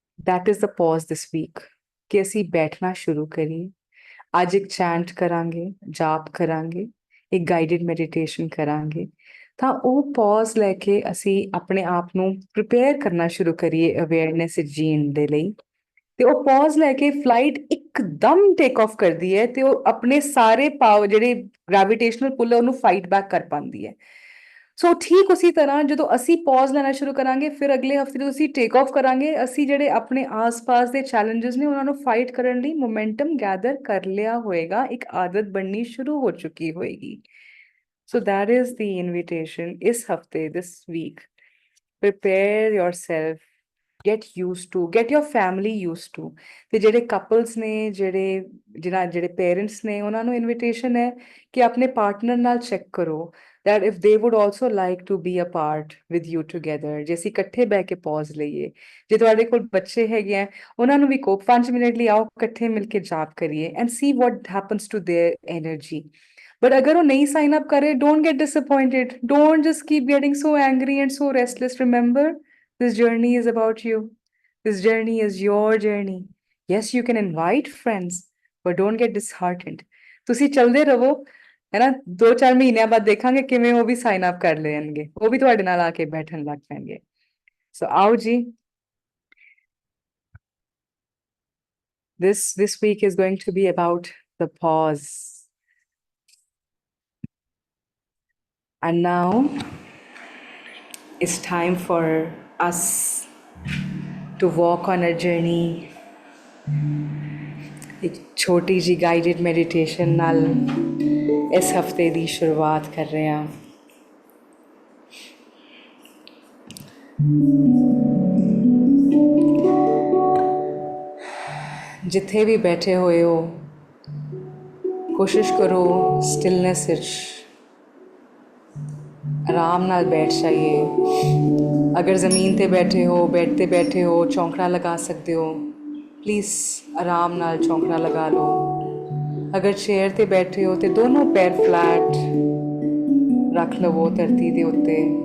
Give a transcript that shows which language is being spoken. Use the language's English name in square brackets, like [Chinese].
[English] that is the pause this week [Punjabi] ਕਿ ਅਸੀਂ ਬੈਠਣਾ ਸ਼ੁਰੂ ਕਰੀਏ। ਅੱਜ ਇੱਕ ਚੈਂਟ ਕਰਾਂਗੇ, ਜਾਪ ਕਰਾਂਗੇ, ਇੱਕ ਗਾਈਡਡ ਮੈਡੀਟੇਸ਼ਨ ਕਰਾਂਗੇ, ਤਾਂ ਉਹ ਪੌਜ਼ ਲੈ ਕੇ ਅਸੀਂ ਆਪਣੇ ਆਪ ਨੂੰ ਪ੍ਰਿਪੇਅਰ ਕਰਨਾ ਸ਼ੁਰੂ ਕਰੀਏ ਅਵੇਅਰਨੈਸ ਜੀਣ ਦੇ ਲਈ। ਤੇ ਉਹ ਪੌਜ਼ ਲੈ ਕੇ ਫਲਾਈਟ ਇੱਕਦਮ ਟੇਕ ਆਫ ਕਰਦੀ ਹੈ ਤੇ ਉਹ ਆਪਣੇ ਸਾਰੇ ਪਾਵਰ ਜਿਹੜੇ ਗ੍ਰੈਵਿਟੇਸ਼ਨਲ ਪੁੱਲ ਹੈ ਉਹਨੂੰ ਫਾਈਟ ਬੈਕ ਕਰ ਪਾਉਂਦੀ ਹੈ। ਸੋ ਠੀਕ ਉਸੇ ਤਰ੍ਹਾਂ ਜਦੋਂ ਅਸੀਂ ਪੌਜ਼ ਲੈਣਾ ਸ਼ੁਰੂ ਕਰਾਂਗੇ, ਫਿਰ ਅਗਲੇ ਹਫਤੇ ਜਦੋਂ ਅਸੀਂ ਟੇਕ ਆਫ ਕਰਾਂਗੇ, ਅਸੀਂ ਜਿਹੜੇ ਆਪਣੇ ਆਸ-ਪਾਸ ਦੇ ਚੈਲੰਜਸ ਨੇ ਉਹਨਾਂ ਨੂੰ ਫਾਈਟ ਕਰਨ ਲਈ ਮੋਮੈਂਟਮ ਗੈਦਰ ਕਰ ਲਿਆ ਹੋਏਗਾ, ਇੱਕ ਆਦਤ ਬਣਨੀ ਸ਼ੁਰੂ ਹੋ ਚੁੱਕੀ ਹੋਏਗੀ। [English] So that is the invitation ਇਸ ਹਫਤੇ, this week. prepare yourself, get used to, get your family used to। [Punjabi] ਤੇ ਜਿਹੜੇ ਕਪਲਸ ਨੇ, ਜਿਹੜੇ ਪੇਰੈਂਟਸ ਨੇ, ਉਹਨਾਂ ਨੂੰ ਇਨਵੀਟੇਸ਼ਨ ਹੈ ਕਿ ਆਪਣੇ ਪਾਰਟਨਰ ਨਾਲ ਚੈੱਕ ਕਰੋ [English] that if they would also like to be a part with you together। [Punjabi] ਜੇ ਅਸੀਂ ਇਕੱਠੇ ਬਹਿ ਕੇ ਪੌਜ਼ ਲਈਏ, ਜੇ ਤੁਹਾਡੇ ਕੋਲ ਬੱਚੇ ਹੈਗੇ ਆ ਉਹਨਾਂ ਨੂੰ ਵੀ ਕਹੋ 5 ਮਿੰਟ ਲਈ ਆਓ ਇਕੱਠੇ ਮਿਲ ਕੇ ਜਾਪ ਕਰੀਏ [English] and see what happens to their energy। But [Hindi] agar wo nahi [English] sign up kare, don't get disappointed. Don't just keep getting so angry and so restless. Remember, this journey is about you. This journey is your journey. Yes, you can invite friends, but don't get disheartened। [Punjabi] ਤੁਸੀਂ ਚਲਦੇ ਰਹੋ, ਹੈ ਨਾ। 2-4 ਮਹੀਨਿਆਂ ਬਾਅਦ ਦੇਖਾਂਗੇ ਕਿਵੇਂ ਉਹ ਵੀ ਸਾਈਨ ਅਪ ਕਰ ਲੈਣਗੇ, ਉਹ ਵੀ ਤੁਹਾਡੇ ਨਾਲ ਆ ਕੇ ਬੈਠਣ ਲੱਗ ਪੈਣਗੇ। ਸੋ ਆਓ ਜੀ, [English] this week is going to be about the pause। And now it's time for us to walk on a journey। [Punjabi] एक छोटी जी गाइडेड मेडिटेशन नाल इस हफ्ते ਦੀ ਸ਼ੁਰੂਆਤ ਕਰ ਰਹੇ ਹਾਂ। ਜਿੱਥੇ ਵੀ ਬੈਠੇ ਹੋਏ ਹੋ, ਕੋਸ਼ਿਸ਼ ਕਰੋ ਸਟਿਲਨੈਸ ਵਿੱਚ ਆਰਾਮ ਨਾਲ ਬੈਠ ਜਾਈਏ। ਅਗਰ ਜ਼ਮੀਨ ਤੇ ਬੈਠੇ ਹੋ, ਬੈੱਡ ਤੇ ਬੈਠੇ ਹੋ, ਚੌਂਕੜਾ ਲਗਾ ਸਕਦੇ ਹੋ, प्लीज़ आराम नाल चौंकड़ा लगा लो। अगर चेयर ते बैठे हो तो दोनों पैर फ्लैट रख लवो धरती दे उत्ते।